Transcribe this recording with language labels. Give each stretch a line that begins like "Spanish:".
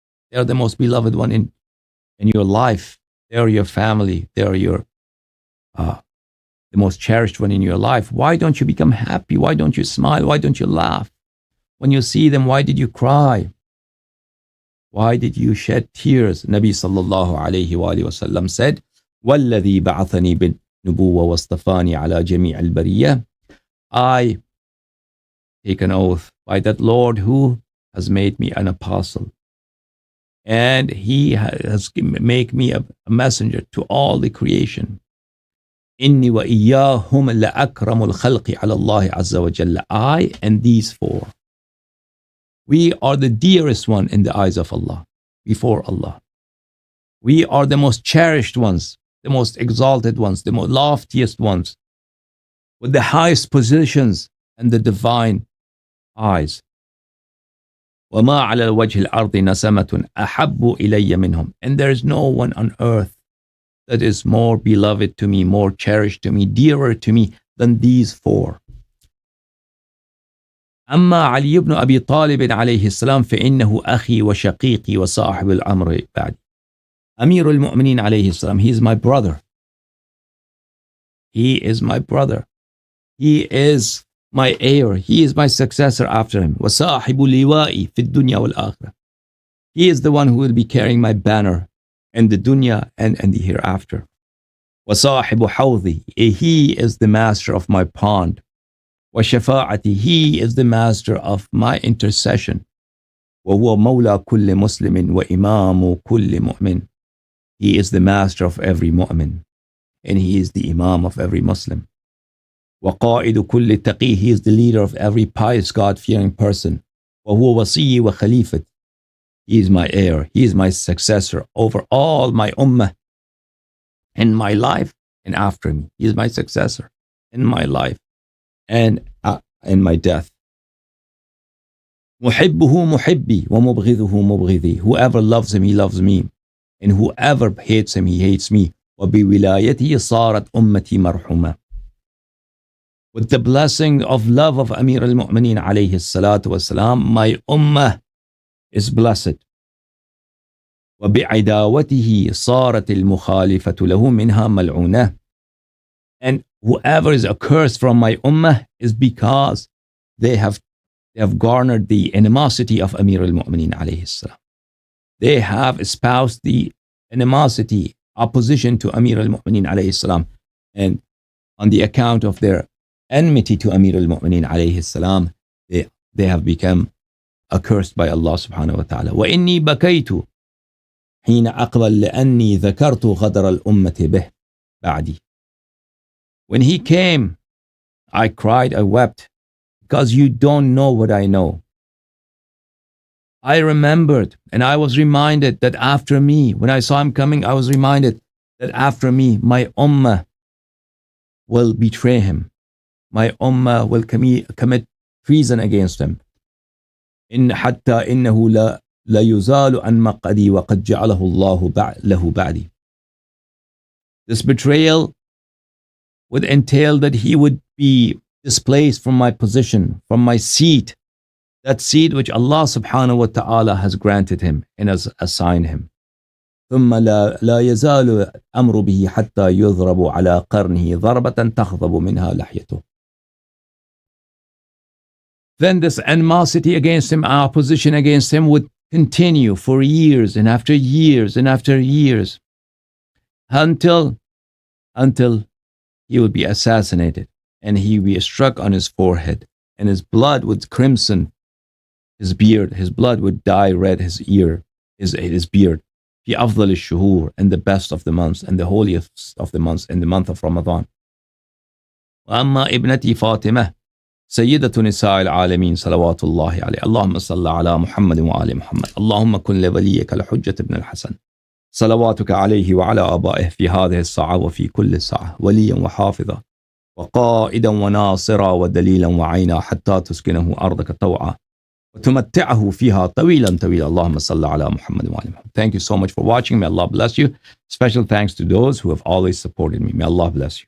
English: They are the most beloved one in your life. They are your family. They are your the most cherished one in your life. Why don't you become happy? Why don't you smile? Why don't you laugh? When you see them, why did you cry? Why did you shed tears? Nabi sallallahu alayhi wa sallam said,
Arabic: وَالَّذِي بَعَثَنِي بِالنُّبُوَّةِ وَاصْطَفَانِي عَلَى جَمِيعِ الْبَرِيَّةِ.
English: I take an oath by that Lord who has made me an apostle, and he has made me a messenger to all the creation.
Arabic: إِنِّي وَإِيَّاهُمْ لَأَكْرَمُ الْخَلْقِ عَلَى اللَّهِ عَزَّ وَجَلَّ.
English: I and these four, we are the dearest one in the eyes of Allah, before Allah. We are the most cherished ones, the most exalted ones, the most loftiest ones, with the highest positions and the divine eyes.
Arabic: وَمَا عَلَى الْوَجْهِ الْأَرْضِ نَسَمَةٌ أَحَبُّ إِلَيَّ مِنْهُمْ.
English: And there is no one on earth that is more beloved to me, more cherished to me, dearer to me than these four.
Arabic: أما علي بن أبي طالب عليه السلام فإنه أخي وشقيقي وصاحب الأمر بعد.
English: Amir al-Mu'mineen alayhi salam, he is my brother. He is my brother. He is my heir. He is my successor after him.
Arabic: وصاحب لوائي في الدنيا والآخرة.
English: He is the one who will be carrying my banner in the dunya and the hereafter.
Arabic: وصاحب حوضي.
English: He is the master of my pond.
Arabic: وشفاعتي.
English: He is the master of my intercession.
Arabic: وهو مولى كل مسلم وإمام كل مؤمن.
English: He is the master of every mu'min, and he is the imam of every Muslim.
Arabic: وقائد كل تقي.
English: He is the leader of every pious God-fearing person.
Arabic: وهو وصي وخليفة.
English: He is my heir. He is my successor over all my ummah in my life and after me. He is my successor in my life and in my death.
Arabic: محبه محبي ومبغضه مبغضي.
English: Whoever loves him, he loves me. And whoever hates him, he hates me.
Arabic: وبولايته صارت أمتي مرحومة.
English: With the blessing of love of Amir al-Mu'mineen alayhi salatu wasalam, my ummah is blessed.
Arabic: وبعداوته صارت المخالفة له منها ملعونة.
English: And whoever is accursed from my ummah is because they have garnered the animosity of Amir al-Mu'mineen alayhi salam. They have espoused the animosity, opposition to Amir al-Mu'mineen alayhi salam. And on the account of their enmity to Amir al-Mu'mineen alayhi salam, they have become accursed by Allah subhanahu wa ta'ala.
Arabic: وَإِنِّي بَكَيْتُ حين أقبل لأني ذكرت غدر الأمة به بعدي.
English: When he came, I cried, I wept, because you don't know what I know. I remembered and I was reminded that after me, when I saw him coming, I was reminded that after me, my ummah will betray him. My ummah will commit treason against him.
Arabic: إن حتى إنه لا يزال عن مقعدي وقد جعله الله له بعدي.
English: This betrayal would entail that he would be displaced from my position, from my seat, that seat which Allah subhanahu wa ta'ala has granted him and has assigned him.
Arabic: ثم لا يزال الأمر به حتى يضرب على قرنه ضربة تخضب منها لحيته.
English: Then this animosity against him, our opposition against him would continue for years and after years and after years until he would be assassinated and he would be struck on his forehead and his blood would crimson his beard, his blood would dye red his beard.
Arabic: في أفضل الشهور,
English: and the best of the months and the holiest of the months in the month of Ramadan.
Arabic: وأما ابنتي فاطمة سيدة نساء العالمين صلوات الله عليه. اللهم صل على محمد وآل محمد. اللهم كن لوليك الحجة ابن الحسن صلواتك عليه وعلى آبائه في هذه الساعة وفي كل ساعة وليا وحافظا وقائدا وناصرا ودليلا وعينا حتى تسكنه أرضك طوعا وتمتعه فيها طويلا طويلا. اللهم صل على محمد وآل محمد.
English: Thank you so much for watching. May Allah bless you. Special thanks to those who have always supported me. May Allah bless you.